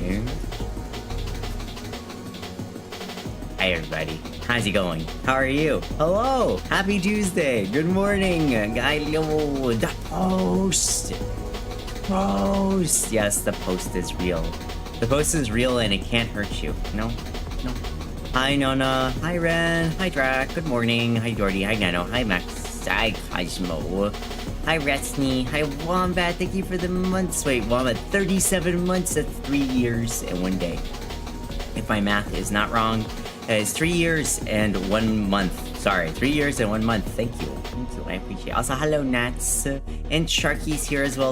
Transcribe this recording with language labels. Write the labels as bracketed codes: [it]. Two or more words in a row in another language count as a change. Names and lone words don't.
[en] Hi, everybody. How's it going? How are you? Hello! Happy Tuesday! Good morning! Hello! The post! Post! Yes, the post is real. The post is real and it can't hurt you. No? No. Hi, Nona. Hi, Ren. Hi, Drac. Good morning. Hi, Jordy. Hi, Nano. Hi, Max. Hi, Cosmo. Hi, Retsny. Hi, Wombat. Thank you for the months. Wait, Wombat. 37 months. That's 3 years and 1 day. If my math is not wrong. It's 3 years and 1 month. Sorry, 3 years and 1 month. Thank you. Thank you. I appreciate it. Also, hello, Nats. And Sharky's here as well.